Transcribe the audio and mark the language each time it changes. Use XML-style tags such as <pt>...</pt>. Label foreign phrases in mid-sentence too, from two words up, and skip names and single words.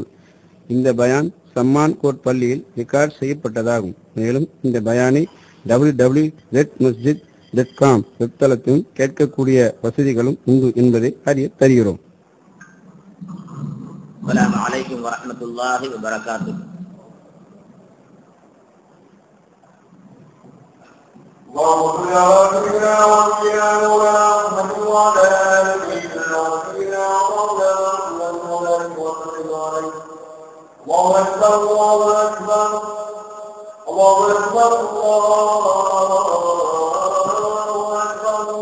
<ta>இந்த பயான் சம்மான் கோட் பள்ளியில் ரெக்கார்ட் செய்யப்பட்டதாகும். மேலும் இந்த பயானை www.masjid.com வெப்தளத்திலும் கேட்கக்கூடிய வசதிகளும் உண்டு என்பதை அறிய தருகிறோம்.</ta> <ar>السلام عليكم ورحمة الله وبركاته. اللهم صل على سيدنا ونبينا محمد وعلى آل سيدنا ونبينا محمد وسلم عليه. الله أكبر الله أكبر الله أكبر الله أكبر.</ar>